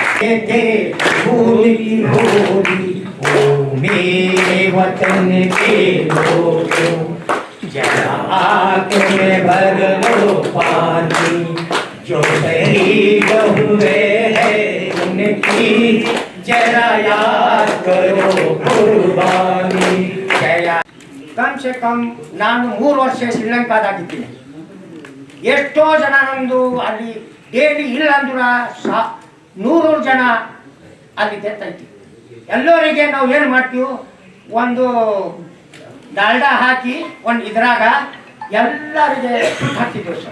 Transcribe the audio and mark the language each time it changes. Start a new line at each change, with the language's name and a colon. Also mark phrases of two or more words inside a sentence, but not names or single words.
Hindi: मेरे वतन के लोगों जरा आँख में भर लो पानी, जो शहीद हुए हैं उनकी जरा याद करो कुर्बानी। कम से कम
Kannada: ನಾನು 3 ವರ್ಷ ಶ್ರೀಲಂಕಾದಾಗಿದ್ದೀನಿ। ಎಷ್ಟೋ ಜನ ನಮ್ಮದು ಅಲ್ಲಿ ಡೈಲಿ ಇಲ್ಲ ಅಂದ್ರು 100 ಜನ ಅಲ್ಲಿ ಡೆತ್ ಆಯ್ತು। ಎಲ್ಲರಿಗೆ ನಾವು ಏನು ಮಾಡ್ತೀವಿ, ಒಂದು ಡಾಲ್ಡಾ ಹಾಕಿ ಒಂದು ಇದ್ರಾಗ ಎಲ್ಲರಿಗೆ ಹಾಕಿದ್ವಿ ಸರ್।